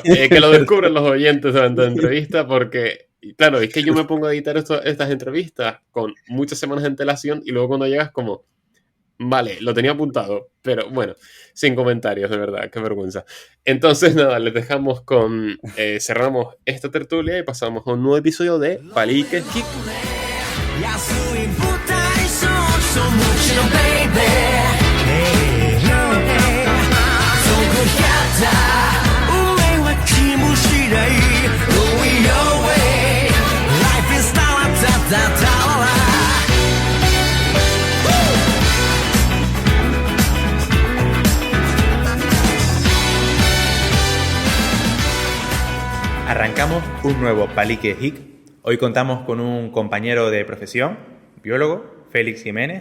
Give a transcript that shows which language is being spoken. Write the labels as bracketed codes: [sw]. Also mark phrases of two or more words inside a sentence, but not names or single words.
[es] Que lo descubren los oyentes durante la entrevista, porque, claro, es que yo me pongo a editar estas entrevistas con muchas semanas de antelación y luego cuando llegas como, vale, lo tenía apuntado, pero bueno, sin comentarios, de verdad, qué vergüenza. Entonces, nada, les dejamos con, cerramos esta tertulia y pasamos a un nuevo episodio de Palique Geek. [ja] 安い舞台その無知のベイベー遠くやった運命は気もしない [en] Going your way Life is not a ta ta [es] Arrancamos un nuevo Palique Geek. Hoy contamos con un compañero de profesión, biólogo, Félix Jiménez.